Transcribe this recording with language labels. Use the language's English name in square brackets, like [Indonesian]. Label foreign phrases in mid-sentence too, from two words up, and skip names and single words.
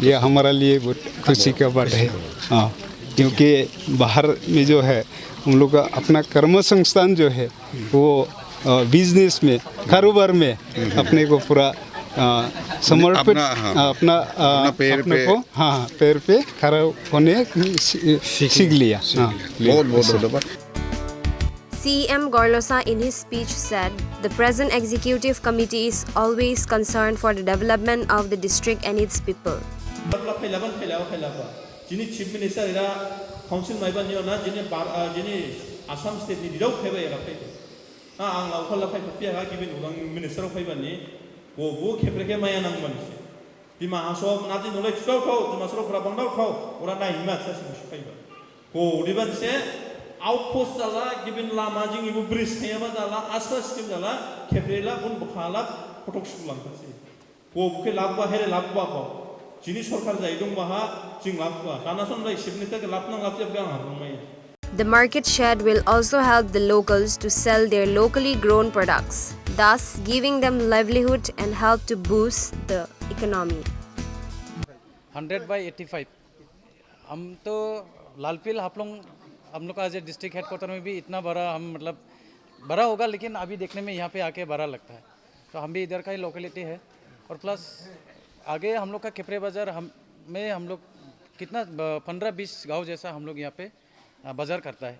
[Hindi] ये हमारा लिए बहुत खुशी का बात है। हाँ, क्योंकि बाहर में जो है हम लोग का अपना कर्म संस्थान जो है वो बिजनेस में, कारोबार में अपने को पूरा समर्पित, अपना पैर पे, हाँ पैर पे खड़ा होने सीख लिया। हाँ, बहुत बहुत धन्यवाद। [English] CM Gorlosa in his speech said, the present executive committee is always concerned for the development of the district and its people. [Dimasa] Jini [English] chief minister [Dimasa] ira council maiban yona jini Assam state ni dirau pheba ira pheba na ang lau khala phai phia ha gibin udang minister pheba ni bo khepreke maya nang man se dima aso na ji nole chau khau dima sro pra bangdau khau ora na hima sa si pheba ko udiban se outpost dala gibin lama jing ibu bridge thema dala aspa scheme dala kheprela bun bukhala photok sulang se ko buke labwa here labwa ko jini sarkar jai dong baha jing labwa kana son lai shibnita ke lapna lapse gang harmai. [English] The market shed will also help the locals to sell their locally grown products, thus giving them livelihood and help to boost the economy. [Hindi] 100/85 हम तो लालपील हम लोग का आज [English] district headquarter [Hindi] में भी इतना बड़ा हम मतलब बड़ा होगा, लेकिन अभी देखने में यहाँ पे आके बड़ा लगता है। तो हम भी इधर का ही लोकेलिटी है। और प्लस आगे हम लोग का खेपरे बाज़ार हम लोग कितना 15-20 गांव जैसा हम लोग यहाँ पे बाज़ार करता है।